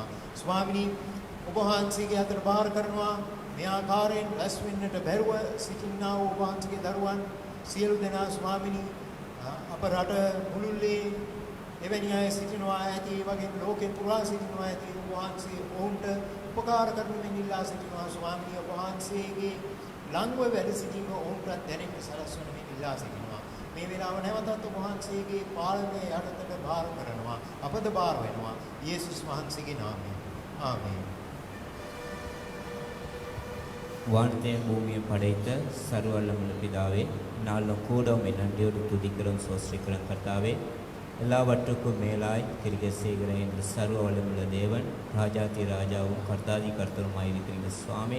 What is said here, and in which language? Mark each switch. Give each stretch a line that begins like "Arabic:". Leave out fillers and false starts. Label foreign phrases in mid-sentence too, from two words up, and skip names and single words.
Sinhala: ස්වාමිනී ඔබ වහන්සේගේ අතට බාර කරනවා මේ ආකාරයෙන් රැස් වෙන්නට බැරුව සිටිනා වූ ඔබ වහන්සේගේ දරුවන් සියලු දෙනා ස්වාමිනී අප රට මුළුල්ලේ එවැනි අය සිටිනවා ඇති ඒ වගේම ලෝකෙ පුරා සිටිනවා ඇති ඔබ වහන්සේ ඔවුන්ට උපකාර කරන මෙන් ඉල්ලා සිටිනවා. ස්වාමිනී ඔබ වහන්සේගේ ළඟව වැඩ සිටීම ඔවුන්ට දැනෙන්න සලස්වන මෙන් ඉල්ලා සිටිනවා. මේ වෙලාව නැවතත් ඔබ වහන්සේගේ පාලනය යටතට බාර කරනවා. අපද බාර වෙනවා. යේසුස් වහන්සේගේ නාමයෙන්.
Tamil: ஆமென். வானத்தையும் பூமியை படைத்த சர்வவல்லமையுள்ள பிதாவே, நாளும் கூட உம்மை நன்றியோடு துதிக்கிறோம், சோஸ்திரிக்கிறோம் கர்த்தாவே. எல்லாவற்றுக்கும் மேலாய் கிரியை செய்கிற என்ற சர்வ வல்லமையுள்ள தேவன், ராஜாதி ராஜாவும் கர்த்தாதி கர்த்தருமாய் இருக்கிறீங்க சுவாமி.